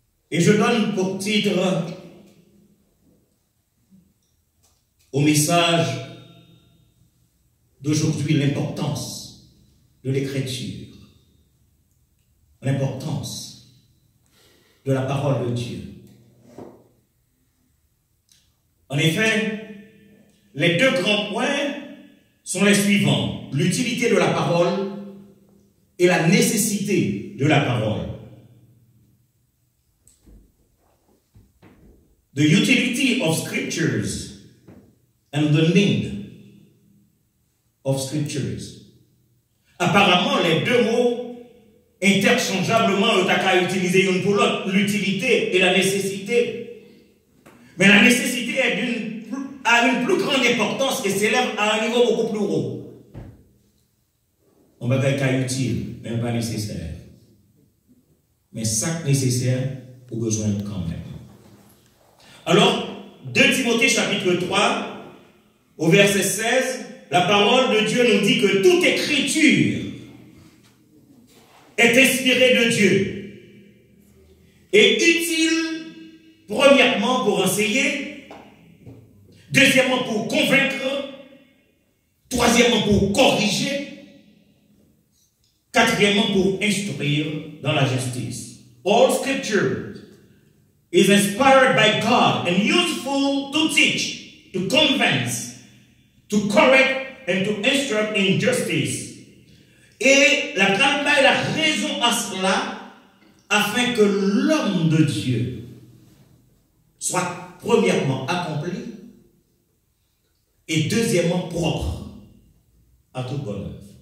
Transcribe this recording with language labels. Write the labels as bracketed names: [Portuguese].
[French] Et je donne pour titre au message d'aujourd'hui l'importance de l'écriture, l'importance de la parole de Dieu. En effet, les deux grands points sont les suivants: l'utilité de la parole et la nécessité de la parole. [English] The utility of scriptures and the need of scriptures. [French] Apparemment, les deux mots interchangeablement, on a utiliser une pour l'autre, l'utilité et la nécessité. Mais la nécessité a une plus grande importance et s'élève à un niveau beaucoup plus haut. On va dire qu'à utile, mais pas nécessaire. Mais ça nécessaire pour besoin quand même. Alors, 2 Timothée chapitre 3, au verset 16, la parole de Dieu nous dit que toute écriture est inspirée de Dieu et utile, premièrement, pour enseigner, deuxièmement, pour convaincre, troisièmement, pour corriger, quatrièmement, pour instruire dans la justice. [English] All scripture is inspired by God and useful to teach, to convince, to correct, and to instruct in justice. [French] Et la grande est la raison à cela, afin que l'homme de Dieu soit premièrement accompli et deuxièmement propre à toute bonne œuvre.